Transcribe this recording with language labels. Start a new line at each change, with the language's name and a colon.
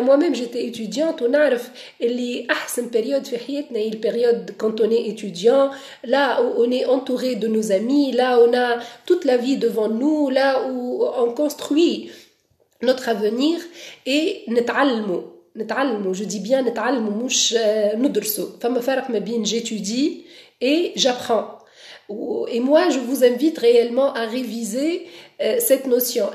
French: moi-même j'étais étudiante
Arabic: ونعرف اللي أحسن
French: période في حياتنا
Arabic: هي
French: période quand on est étudiant, là où on est entouré de nos amis, là où on a toute la vie devant nous, là où on construit notre avenir. et نتعلموا, je dis bien
Arabic: نتعلموا مش ندرسوا. فما فرق ما بين
French: j'étudie et j'apprends. Et moi, je vous invite réellement à réviser cette notion.